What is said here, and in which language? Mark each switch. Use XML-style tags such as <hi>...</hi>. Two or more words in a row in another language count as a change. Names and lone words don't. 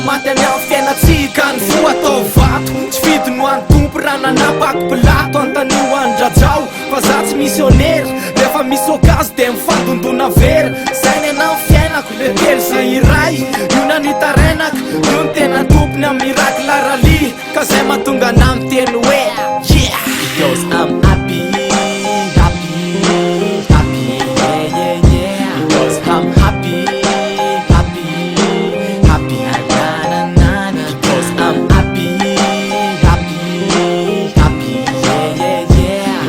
<mg>maty any amin'ny fiainatsika Ny fo atao vato, tsy fidy no any tompo Raha nanapako pilato, antanio andrajao Fa za tsy missionnaire, rehefa misy okazy de mifandondona very Zay ny anao fiainako, le telo zay iray Io nanitarenako, io ny tena tompony amin'ny</mg> <en>miracle rally</en> <mg>Ka zay mahatonga anao miteny hoe yeah</mg> <en>Because I'm happy, yeah. Because I'm happy, na. Because I'm happy, yeah.</en>